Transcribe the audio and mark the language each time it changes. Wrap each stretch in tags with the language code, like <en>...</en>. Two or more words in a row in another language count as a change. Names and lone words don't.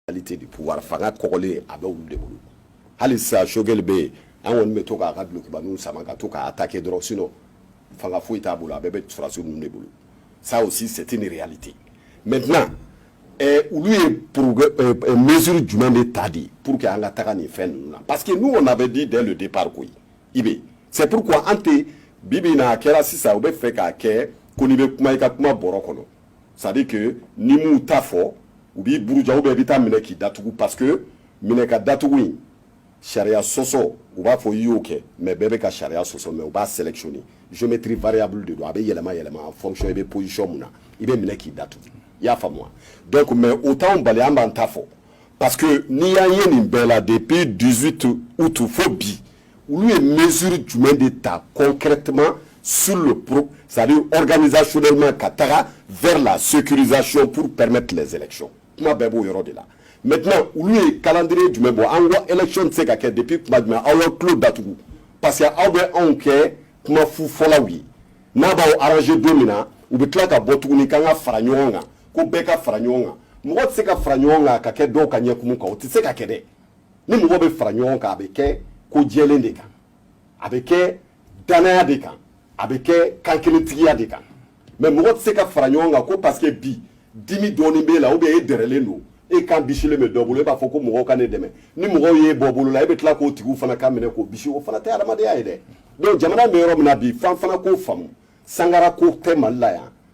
<fr>l'extrémité du pouvoir</fr> <bm>fanga kɔkɔlen a bɛ olu de bolo hali sisan Choguel bɛ yen an kɔni bɛ to k'a ka dulokiba ninnu sama ka to k'a attaquer dɔrɔn sinon fanga foyi t'a bolo a bɛɛ bɛ sɔrɔdasiw ninnu de bolo</bm> <fr>ça aussi c'est une réalité</fr> <bm>maintenant olu ye mesure jumɛn de ta di</bm> <fr>pour que</fr> <bm>an ka taga nin fɛn ninnu na</bm> <fr>parce que nous on avait dit dès le départ</fr> <bm>koyi i bɛ</bm> <fr>c'est pourquoi</fr> <bm>an tɛ bibi na a kɛra sisan u bɛ fɛ k'a kɛ ko n'i bɛ kuma i ka kuma bɔrɔ kɔnɔ</bm> <fr>c'est à dire que</fr> <bm>ni m'u ta fɔ u b'i buruja ou bien i bɛ taa minɛ k'i datugu</bm> <fr>parce que</fr> <bm>minɛ ka datugu in sariya sɔsɔ u b'a fɔ i y'o kɛ mais bɛɛ bɛ ka sariya sɔsɔ mais u b'a sélectionner</bm> <fr>géométrie variable</fr> <bm>de don a bɛ yɛlɛma yɛlɛma</bm> <fr>en fonction</fr> <bm>i bɛ position mun na i bɛ minɛ k'i datugu i y'a faamu wa</bm> <fr>donc mais</fr> <bm>o t'anw bali an b'an ta fɔ</bm> <fr>parce que</fr> <bm>n'i y'an ye nin bɛɛ la</bm> <fr>depuis 18 août</fr> <bm>fo bi olu ye mesure jumɛn de ta</bm> <fr>concrètement sur le pro c'est-à-dire organisationnellement</fr> <bm>ka taga</bm> <fr>vers la sécurisation pour permettre les élections</fr> <bm>kuma bɛɛ b'o yɔrɔ de la maintenant olu ye calendrier jumɛn bɔ an ko élection tɛ se ka kɛ depuis kuma jumɛn aw y'aw tulo datugu</bm> <fr>parce que</fr> <bm>aw bɛ anw kɛ kuma fu fɔlaw ye n'a b'aw arranger don min na u bɛ tila ka bɔ tuguni k'an ka fara ɲɔgɔn kan ko bɛɛ ka fara ɲɔgɔn kan mɔgɔ tɛ se ka fara ɲɔgɔn kan ka kɛ dɔw ka ɲɛkumu kan o tɛ se ka kɛ dɛ ni mɔgɔ bɛ fara ɲɔgɔn kan a bɛ kɛ ko jɛlen de kan a bɛ kɛ danaya de kan a bɛ kɛ kankelentigiya de kan mais mɔgɔ tɛ se ka fara ɲɔgɔn kan ko</bm> <fr>parce que</fr> <bm>bi dimi dɔɔnin b'e la</bm> <fr>ou bien</fr> <bm>e dɛrɛlen don e kan bisilen bɛ dɔ bolo e b'a fɔ ko mɔgɔw ka ne dɛmɛ ni mɔgɔw y'e bɔ bolo la e bɛ tila k'o tigiw fana ka minɛ k'o bisi o fana tɛ adamadenya ye dɛ donc jamana bɛ yɔrɔ min na bi f'an fana k'o faamu sangara ko tɛ mali la yan</bm>